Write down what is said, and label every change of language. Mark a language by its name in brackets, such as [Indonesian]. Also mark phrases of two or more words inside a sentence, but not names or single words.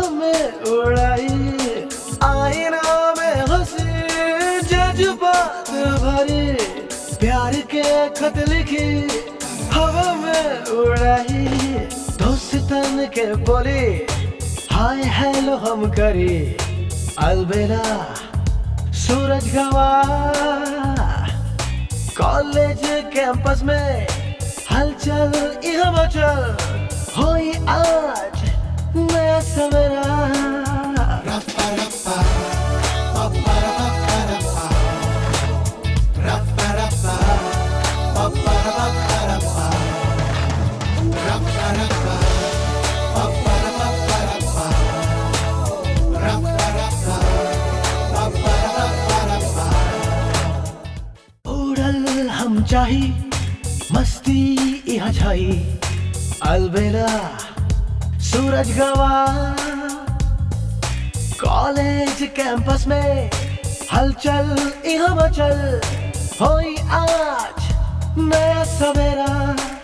[Bhojpuri] में उड़ाई आईना में हंसी जज्बात भरी प्यार के खत लिखे हवा में उड़ाई दोस्तन के बोले [English] hi hello [Bhojpuri] हम करी अलबेला सूरज गवा [English] college campus [Bhojpuri] में हलचल यहाँ मचल होई आज नया सवेरा Rappa rappa, pappa rappa rappa, rappa rappa, pappa rappa rappa, rappa rappa, pappa rappa rappa, rappa rappa, pappa rappa rappa. उड़ल हम चाही मस्ती यहाँ छाई अलबेला सूरज गवा [English] college campus [Bhojpuri] में हलचल यहाँ मचल होई आज नया सवेरा